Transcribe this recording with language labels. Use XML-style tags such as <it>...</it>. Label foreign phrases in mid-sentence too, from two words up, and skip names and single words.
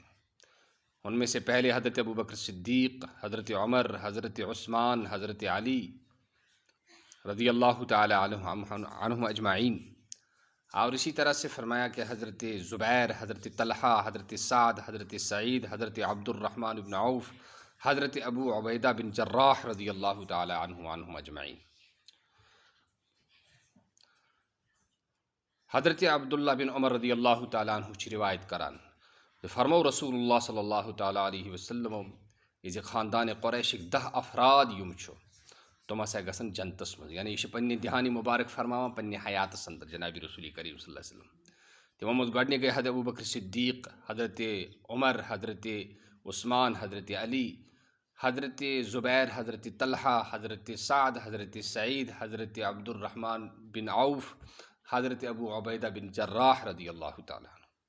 <ur>ان میں سے پہلے حضرت ابو بکر صدیق، حضرت عمر، حضرت عثمان، حضرت علی</ur> <ar>رضی اللہ تعالی عنہم اجمعین،</ar> <ur>اور اسی طرح سے فرمایا کہ حضرت زبیر، حضرت طلحہ، حضرت سعد، حضرت سعید، حضرت عبد الرحمن بن عوف، حضرت ابو عبیدہ بن جراح</ur> <ar>رضی اللہ تعالی عنہم اجمعین۔</ar> <ks>حضرت عبداللہ بن عمر</ks> <ar>رضی اللہ تعالی عنہ</ar> <ks>چی روایت کران فرمو رسول اللہ</ks> <ar>صلی اللہ تعالی علیہ وسلم</ar> <ks>یہ خاندان قریش 10 افراد یم چھو تم ہسا گژھن جنتس مز، یعنی یہ پنہ دہانی مبارک فرماوان پنہ حیاتس اندر جناب رسول کریم</ks> <ar>صلی اللہ علیہ وسلم۔</ar> <ks>تمو مز گۄڈنیک گئی حضرت ابو بکر صدیق، حضرت عمر، حضرت عثمان، حضرت علی، حضرت زبیر، حضرت طلحہ، حضرت سعد، حضرت سعید، حضرت عبد الرحمن بن عوف، حضرت ابو عبیدہ بن جراح</ks> <ar>رضی اللہ تعالی عنہ۔</ar>